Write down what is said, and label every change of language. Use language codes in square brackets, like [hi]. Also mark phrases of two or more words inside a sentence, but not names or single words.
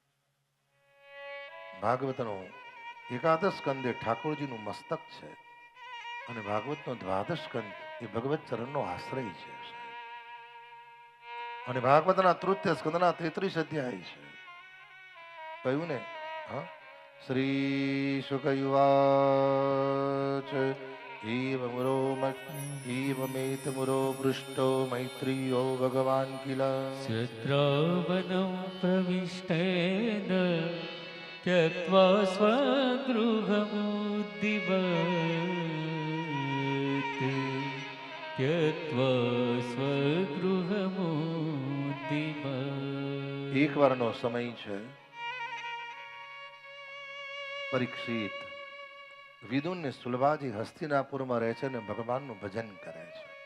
[gu] ભાગવતનો એકાદશ સ્કંદ એ ઠાકોરજીનું મસ્તક છે, અને ભાગવતનો દ્વાદશ સ્કંદ એ ભગવત ચરણનો આશ્રય છે. અને ભાગવતના તૃતીય સ્કંદના 33 અધ્યાય છે. કહ્યું ને, હા, [sa] श्री शुकयुवाच एवमेत मुरो पृष्टो मैत्रियो भगवान किल शत्रुवनं प्रविष्टेन त्यक्त्वा स्वगृहमुद्दिवत् [gu] એક વારનો સમય છે. પરીક્ષિત વિદુર ને સુલભાજી હસ્તિનાપુરમાં રહે છે અને ભગવાનનું ભજન કરે છે.